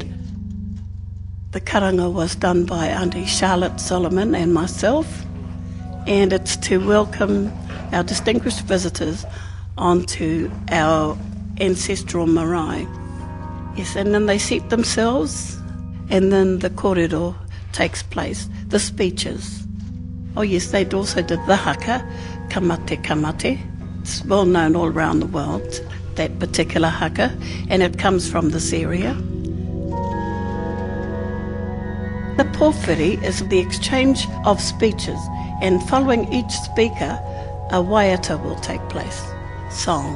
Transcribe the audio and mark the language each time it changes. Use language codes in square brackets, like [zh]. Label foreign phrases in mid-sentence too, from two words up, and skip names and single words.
[en] The karanga was done by Auntie Charlotte Solomon and myself, and it's to welcome our distinguished visitors onto our ancestral marae. Yes, and then they seat themselves, and then the kōrero takes place, the speeches. Oh yes, they also did the haka, [mi] kamate kamate. [en] It's well known all around the world, that particular haka, and it comes from this area. The pōwhiri is the exchange of speeches, and following each speaker, a waiata will take place, song.